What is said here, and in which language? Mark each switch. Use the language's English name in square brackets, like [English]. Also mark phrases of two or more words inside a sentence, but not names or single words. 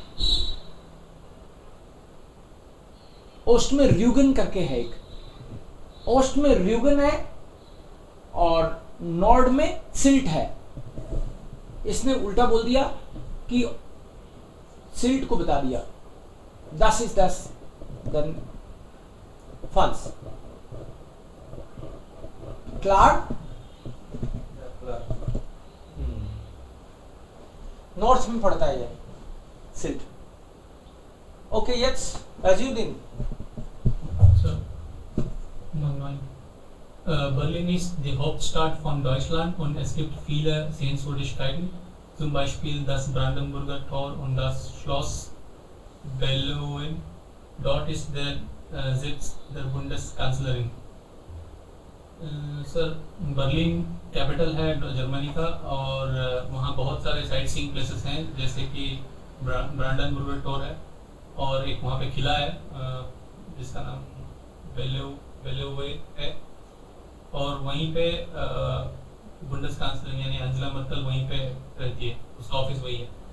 [Hindi] ओस्ट में र्यूगन करके है एक. ओस्ट में र्यूगन है और नॉर्थ में सिल्ट है. इसने उल्टा बोल दिया कि सिल्ट को बता दिया. [German] Das ist das [English] then false. [German] Klar? [Hindi] नॉर्थ में पड़ता है ये सिल्ट. ओके, [German] jetzt Rajiv. So, Nummer 9. Berlin ist die Hauptstadt von Deutschland und es gibt viele Sehenswürdigkeiten, zum Beispiel das Brandenburger Tor und das Schloss Bellevue. Dort ist der Sitz der Bundeskanzlerin. [Hindi] सर, बर्लिन कैपिटल है जर्मनी का और वहाँ बहुत सारे [English] sight seeing places [Hindi] हैं, जैसे कि ब्रांडनबुर्गर टोर है और एक वहाँ पे किला है जिसका नाम बेल्यू वेले हुए है, और वहीं पे [German] Bundes Kanzler [Hindi] यानी अंजला मर्कल वहीं पे रहती है, उसका ऑफिस वही है।